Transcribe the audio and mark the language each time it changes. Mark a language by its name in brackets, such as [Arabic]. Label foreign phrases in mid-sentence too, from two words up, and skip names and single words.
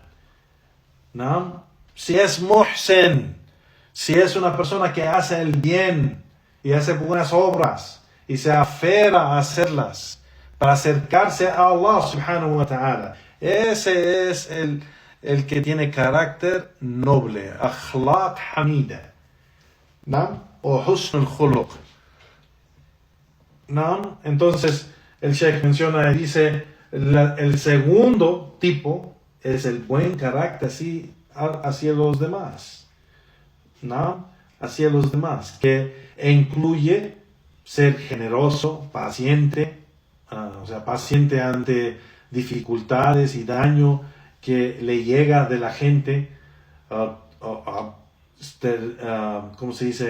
[Spanish] ¿No? Si es muhsin, si es una persona que hace el bien y hace buenas obras y se aferra a hacerlas para acercarse a Allah [Arabic] سبحانه وتعالى. [Spanish] Ese es el que tiene carácter noble, [Arabic] أخلاق حميدة, [Spanish] ¿no? [Arabic] O حسن الخلق. [Spanish] ¿No? Entonces el Sheikh menciona y dice, el segundo tipo es el buen carácter hacia los demás, ¿no? Hacia los demás, que incluye ser generoso, paciente, paciente ante dificultades y daño que le llega de la gente, ¿cómo se dice?